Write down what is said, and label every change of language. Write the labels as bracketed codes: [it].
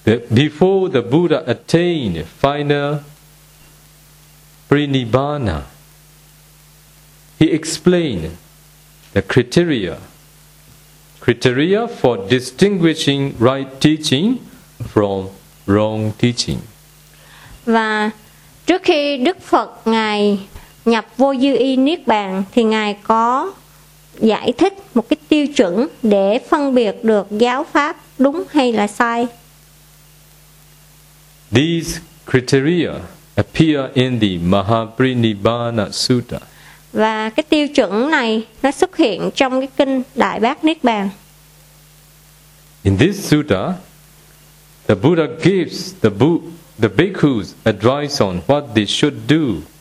[en] Before the Buddha attained final pre-nibbana, he explained the criteria for distinguishing right teaching from wrong teaching. [vi] Và trước khi Đức Phật ngài nhập vô dư y niết bàn thì ngài có giải thích một cái tiêu chuẩn để phân biệt được giáo pháp đúng hay là sai. [en] These criteria appear in the Mahaparinibbana Sutta. [vi] Và cái tiêu chuẩn này nó xuất hiện trong cái kinh Đại Bát Niết Bàn. [en] In this sutta, the Buddha gives the bhikkhus advice on what they should do.